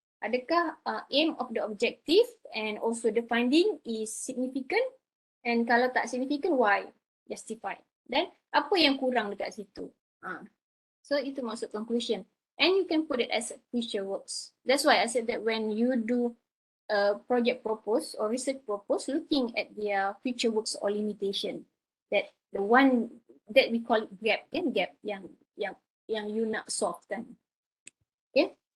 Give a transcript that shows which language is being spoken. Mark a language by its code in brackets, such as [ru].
[ms] Adakah [en] aim of the objective and also the finding is significant? And [ms] kalau tak [en] significant, why? Justify. [ms] Then apa yang kurang dekat situ? So itu maksud conclusion. [en] And you can put it as future works. That's why I said that when you do a project propose or research propose, looking at their future works or limitation, that the one that we call it gap, [ms] gap yang you nak solve kan. [en] Okay.